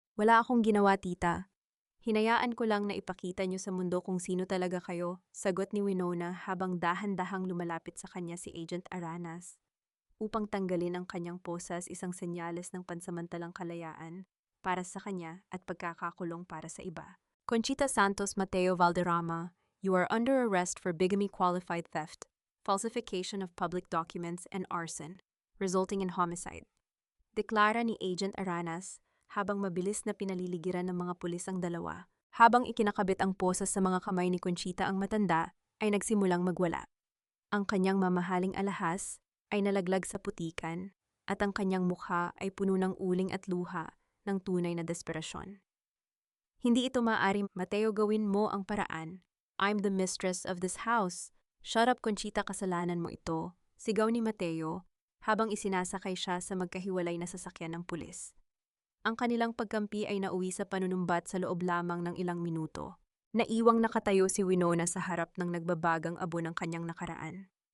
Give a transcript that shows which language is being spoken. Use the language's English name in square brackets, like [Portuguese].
[Filipino] Wala akong ginawa, tita. Hinayaan ko lang na ipakita niyo sa mundo kung sino talaga kayo, sagot ni Winona habang dahan-dahang lumalapit sa kanya si Agent Aranas. Upang tanggalin ang kanyang posas, isang senyales ng pansamantalang kalayaan para sa kanya at pagkakakulong para sa iba. [English] Conchita Santos Mateo Valderrama, you are under arrest for bigamy, qualified theft, falsification of public documents, and arson, resulting in homicide. [Filipino] Deklara ni Agent Aranas habang mabilis na pinaliligiran ng mga pulis ang dalawa. Habang ikinakabit ang posas sa mga kamay ni Conchita, ang matanda ay nagsimulang magwala. Ang kanyang mamahaling alahas ay nalaglag sa putikan at ang kanyang mukha ay puno ng uling at luha ng tunay na desperasyon. Hindi ito maaari, Mateo, gawin mo ang paraan. [English] I'm the mistress of this house. Shut up, [Filipino] Conchita, kasalanan mo ito. Sigaw ni Mateo habang isinasakay siya sa magkahiwalay na sasakyan ng pulis. Ang kanilang pagkampi ay nauwi sa panunumbat sa loob lamang ng ilang minuto. Naiwang nakatayo si Winona sa harap ng nagbabagang abo ng kanyang nakaraan.